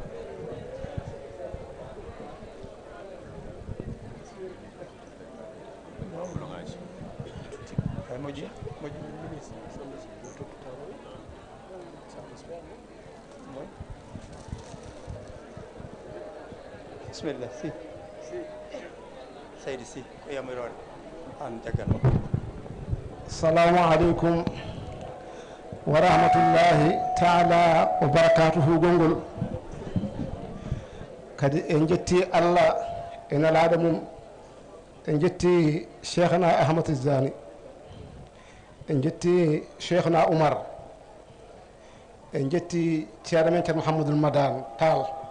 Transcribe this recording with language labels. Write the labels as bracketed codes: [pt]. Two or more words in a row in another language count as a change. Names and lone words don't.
[ff] moƴƴi bisimilla si seydi si ko yamirode an jaggan [ar] السلام عليكم ورحمة الله تعالى وبركاته [ff] gongol kadi en jetti allah e nalaɗo mum en jetti cheikhna ahmad tijani en jetti cheikhna oumar en jetti ceerno men ceerno mouhamadoul madane tall